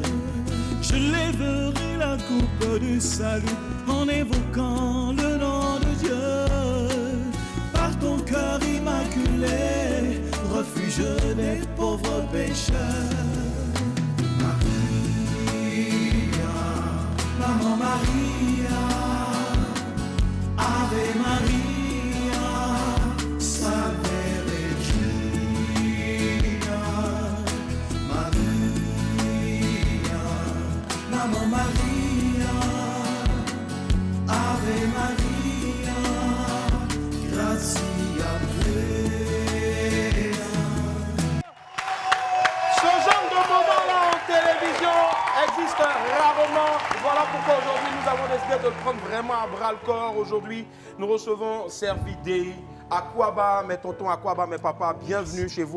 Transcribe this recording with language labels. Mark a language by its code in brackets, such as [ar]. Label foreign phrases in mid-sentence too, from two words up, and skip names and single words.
[fr] Je lèverai la coupe du salut en évoquant le nom de Dieu. Par ton cœur immaculé, refuge des pauvres pécheurs. Maria, Maman Maria, [la] Ave Maria, Salve Regina. [fr] Maman Maria, [la] Ave Maria, gratia plena. [fr] Ce genre de moment-là en télévision existe rarement. Voilà pourquoi aujourd'hui nous avons décidé de le prendre vraiment à bras-le-corps. Aujourd'hui, nous recevons Servidei, Aquaba, mes tontons, Aquaba, mes papas. Bienvenue chez vous.